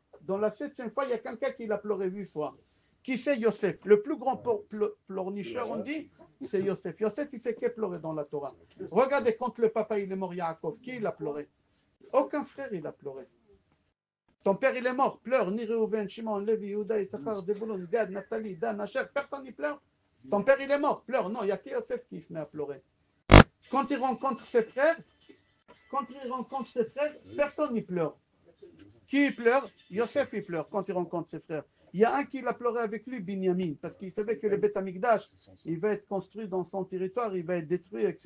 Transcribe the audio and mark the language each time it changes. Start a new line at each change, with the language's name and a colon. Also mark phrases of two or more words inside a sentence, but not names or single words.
French: Dans la septième fois, il y a quelqu'un qui l'a pleuré 8 fois. Qui c'est Yosef? Le plus grand pleurnicheur, on dit, c'est Yosef. Yosef, il fait que pleurer dans la Torah. Regardez, quand le papa il est mort, Yaakov, qui il a pleuré? Aucun frère il a pleuré. Ton père il est mort, pleure, ni Reuven, Shimon, Levi, Yehuda, Issachar, Zebulun, Gad, Naphtali, Dan, Asher, personne n'y pleure. Ton père il est mort, pleure. Non, il n'y a que Yosef qui se met à pleurer. Quand il rencontre ses frères, personne n'y pleure. Qui pleure? Yosef il pleure quand il rencontre ses frères. Il y a un qui l'a pleuré avec lui, Binyamin, parce qu'il savait que le
Hebrew: בית המקדש,
French: il va être construit dans son territoire, il va être détruit, etc.